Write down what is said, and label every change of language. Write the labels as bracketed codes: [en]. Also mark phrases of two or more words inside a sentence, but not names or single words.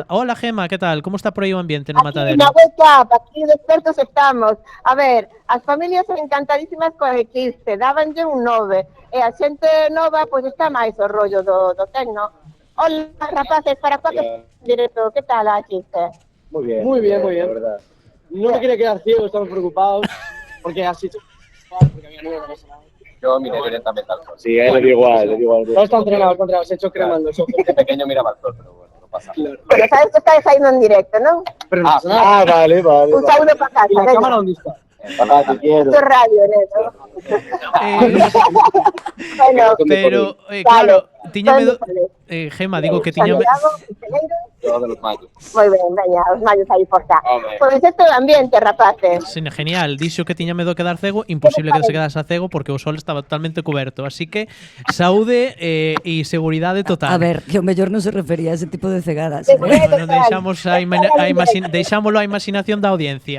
[gl] Hola, Gema, que tal? Como está por aí o ambiente no Matadero? Na Wake Up, aquí despertos estamos. A ver, as familias son encantadísimas coa eclipse, dábanlle un 9. E a xente nova, pois está máis o rollo do tecno. Hola, rapaces, para Coac directo, que tal a eclipse? [es] Muy bien. Muy bien, muy bien. La verdad. No me quería quedar ciego, estamos preocupados. Porque así. Porque había nube, no pasa nada. Yo miré directamente al sol. Sí, a él le dio igual, Todos están entrenados, se ha hecho cremando. De pequeño miraba al sol, pero bueno, no pasa nada. [gl] Pero sabes que estáis saindo en directo, non? [es] Pero no pasa nada. Vale. Un saludo para casa. ¿Y la venga. cámara dónde está? Papá, te quiero. Esto es radio, ¿no? Bueno, Pero, vale. [gl] claro, tiñame [es] ¿Dónde [gl] Gema, digo que tiñame [es] Todos los mayos. [gl] Moi ben, veña, os mayos aí por cá. Home. Pois isto é o ambiente, rapaces. Genial, dixo que tiña medo a quedar cego, imposible que se quedase cego porque o sol estaba totalmente coberto, así que saúde e seguridade total. A ver, que o mellor non se refería a ese tipo de cegadas. Bueno, deixámoslo á imaginación da audiencia.